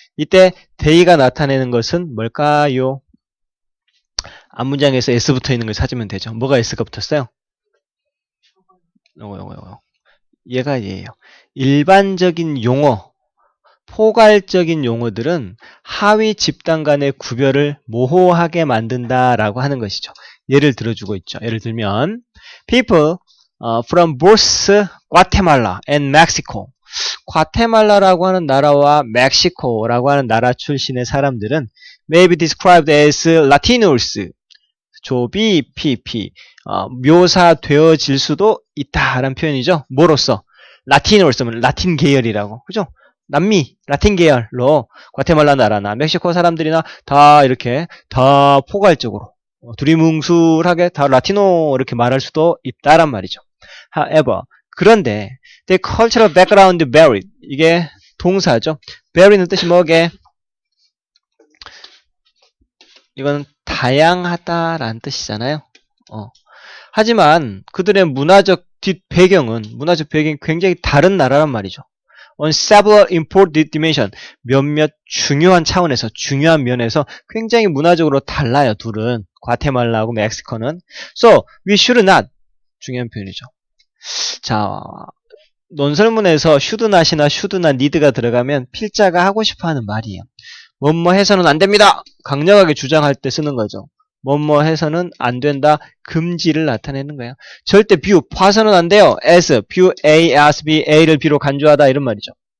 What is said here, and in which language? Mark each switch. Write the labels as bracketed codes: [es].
[ko] 이때 they가 나타내는 것은 뭘까요? 앞문장에서 s 붙어 있는 걸 찾으면 되죠. 뭐가 s가 붙었어요? 요거. 얘가 얘예요. 일반적인 용어, 포괄적인 용어들은 하위 집단 간의 구별을 모호하게 만든다라고 하는 것이죠. 예를 들어주고 있죠. 예를 들면 [en] people from both Guatemala and Mexico. [ko] 과테말라라고 하는 나라와 멕시코라고 하는 나라 출신의 사람들은 [en] may be described as Latinos. [ko] 조비 PP 묘사되어질 수도 있다라는 표현이죠. 뭐로써? 라티노스면 라틴 계열이라고. 그죠? 남미, 라틴 계열로 과테말라 나라나 멕시코 사람들이나 다 이렇게 다 포괄적으로 두리뭉술하게 다 라티노 이렇게 말할 수도 있다란 말이죠. [en] However, [ko] 그런데 [en] the cultural background varied. [ko] 이게 동사죠. vary는 뜻이 뭐게? 이건 다양하다라는 뜻이잖아요. 하지만 그들의 문화적 배경이 굉장히 다른 나라란 말이죠. [en] On several important dimension, [ko] 몇몇 중요한 차원에서, 중요한 면에서 굉장히 문화적으로 달라요. 둘은, 과테말라하고 멕시코는. [en] So, we should not, [ko] 중요한 표현이죠. 자, 논설문에서 [en] should not [ko] 이나 [en] should not need [ko] 가 들어가면 필자가 하고 싶어하는 말이에요. 뭐뭐 해서는 안 됩니다. 강력하게 주장할 때 쓰는 거죠. 뭐뭐 해서는 안 된다. 금지를 나타내는 거예요. 절대 view, 봐서는 안 돼요. as, [en] view A as B, [ko] A를 B로 간주하다 이런 말이죠.